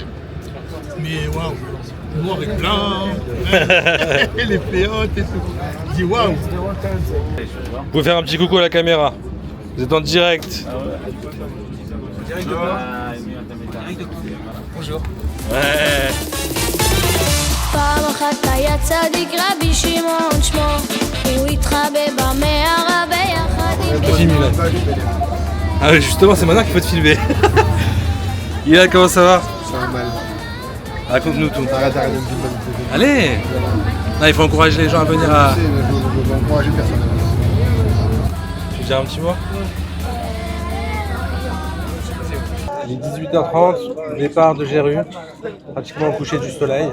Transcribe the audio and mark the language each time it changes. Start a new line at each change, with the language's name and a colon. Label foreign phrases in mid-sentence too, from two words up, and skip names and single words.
French: Mais waouh, noir et blanc, et les péotes et tout. Je dis waouh. Vous pouvez faire un petit coucou à la caméra. Vous êtes en direct. Bonjour. Ouais.
Hebrew: פעם אחת היה צדיק רבי שמעון שמו, הוא התחבא במערה ביחד עם
French: Petit Milan. Ah oui, justement, c'est maintenant qu'il faut te filmer. Ilan, comment ça va? Ça va mal. Raconte-nous tout. Arrête. Allez. Non, il faut encourager les gens à venir à... Je veux encourager personne. Tu veux dire un petit mot? Il est 18h30, départ de Jéru, pratiquement au coucher du soleil.